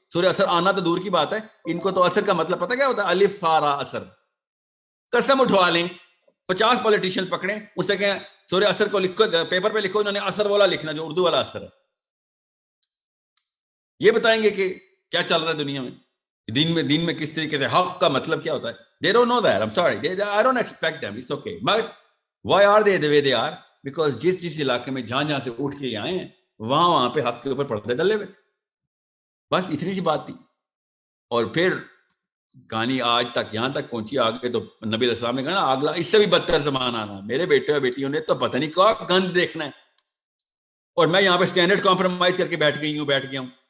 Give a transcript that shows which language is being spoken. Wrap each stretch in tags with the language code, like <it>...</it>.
<ur>سورہ اثر آنا تو دور کی بات ہے، ان کو تو اثر کا مطلب پتہ کیا ہوتا ہے؟ الف سارا اثر. قسم اٹھوا لیں 50 پولیٹیشین پکڑیں، اس سے کہیں سورہ اثر کو لکھو، پیپر پہ لکھو، انہوں نے اثر والا لکھنا جو اردو والا اثر ہے. یہ بتائیں گے کہ کیا چل رہا ہے دنیا میں، دین میں کس طریقے سے حق کا مطلب کیا ہوتا ہے.</ur> <en>They don't know that. I'm sorry. I don't expect them. It's okay. But why are they the way they are?</en> <ur>Because جس علاقے میں جہاں سے اٹھ کے آئے ہیں وہاں پہ حق کے اوپر پردے ڈلے ہوئے تھے. بس اتنی سی بات تھی. اور پھر کہانی آج تک یہاں تک پہنچی. آگے تو نبی علیہ السلام نے کہا نا اگلا اس سے بھی بدتر زمانہ آنا. میرے بیٹے اور بیٹیوں نے تو پتہ نہیں کیا گند دیکھنا ہے، اور میں یہاں پہ سٹینڈرڈ کمپرومائز کر کے بیٹھ گیا ہوں.</ur>